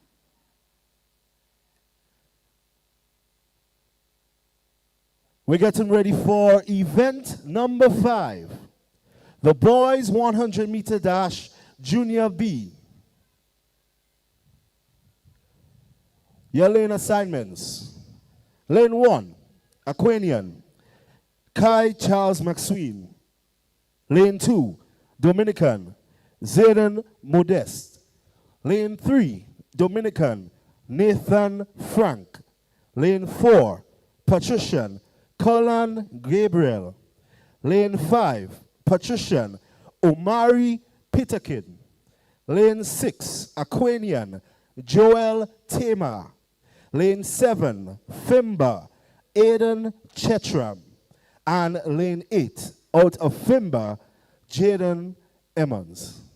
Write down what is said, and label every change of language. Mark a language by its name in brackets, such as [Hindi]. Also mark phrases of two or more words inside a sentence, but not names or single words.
[English] We're getting ready for event number 5, the boys 100 meter dash junior B. Your lane assignments. Lane 1, Aquanian, Kai Charles McSween. Lane 2, Dominican, Zayden Modeste. Lane 3, Dominican, Nathan Frank. Lane 4, Patrician, Colin Gabriel. Lane 5, Patrician, Omari Peterkin. Lane 6, Aquanian, Joel Tamar. Lane 7, Fimba, Aiden Chetram. And lane 8, out of Fimba, Jaden Emmons.